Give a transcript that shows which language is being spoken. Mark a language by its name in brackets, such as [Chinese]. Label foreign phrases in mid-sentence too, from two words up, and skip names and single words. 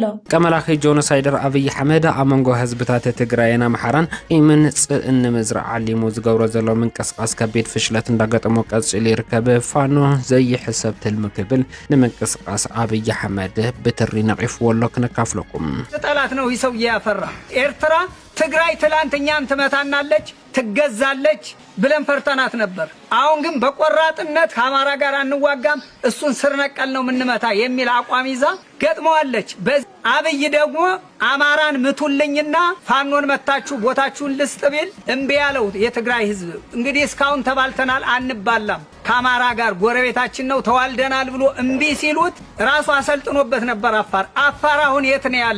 [Tigrinya] ቀመላኺ ጆኖሳይደር አብይ አሕመድ ኣብ መንጎ ህዝብታት ትግራይን ኣምሓራን ይምንጽእ ንምዝራዕ ዓሊሙ ዝገብሮ ዘሎ ምንቅስቃስ ከቢድ ፍሽለት እንዳገጠሞ ቀጽሊ ይርከብ ፋኖ ዘይሕሰብ ትልሚ ክብል ንምንቅስቃስ አብይ አሕመድ ብትሪ ነቂፍዎ ኣሎ ክነካፍለኩም [Amharic] ጠላት ነው ይሰው ያፈራ ኤርትራ ትግራይ ትላንትኛን ትመታናለች ትገዛለች ብለን ፈርተናት ነበር። አሁን ግን በቆራጥነት ከአማራ ጋር አንዋጋም እሱን ስር ነቀል ነው ምንመታ የሚል አቋም ይዛ ገጥመዋለች። አብይ ደግሞ አማራን ምቱልኝና ፋኖን መታችሁ ቦታችሁን ልስጥ ቢል እምቢ ያለው የትግራይ ህዝብ እንግዲህ እስካሁን ተባልተናል አንባላም ከአማራ ጋር ጎረቤታችን ነው ተዋልደናል ብሎ እምቢ ሲሉት ራሱ አሰልጥኖበት ነበር። አፋር አሁን የት ነው ያለ?